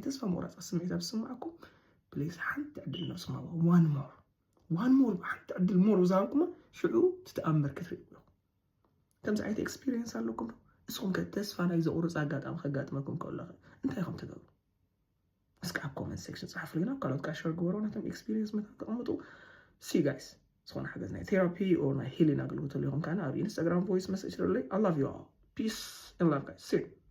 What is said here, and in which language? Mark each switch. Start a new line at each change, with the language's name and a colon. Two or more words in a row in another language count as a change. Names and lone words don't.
Tigrinya: ተስፋ ምቁራፅ ስምዒት ዝስማዓኩም ፕሊስ ሓንቲ ዕድል ነብስማ
English: one more
Tigrinya: ሓንቲ ዕድል ሞር ዝሃብኩማ ሽዑ ትተኣምር ክትርኢ ከምዚ ዓይነት ኤክስፒሪየንስ ኣለኩም እስኹም ከ ተስፋ ናይ ዘቁርፅ ኣጋጣሚ ከጋጥመኩም ከሎ እንታይ ከም ትገብሩ እስኪ ኣብ
English: comment section
Tigrinya: ጻሕፉልና ካልኦት ካ ሸር ግበሩ ናቶም ኤክስፒሪየንስ መታ ተቐምጡ ሲ ጋይስ ዝኾነ ሓገዝ ናይ ቴራፒ ኦር ናይ ሂሊንግ ኣገልግሎት ኣለኩም ካና ኣብ ኢንስታግራም
English: voice message
Tigrinya: ለለይ
English: I love you all peace and love guys see you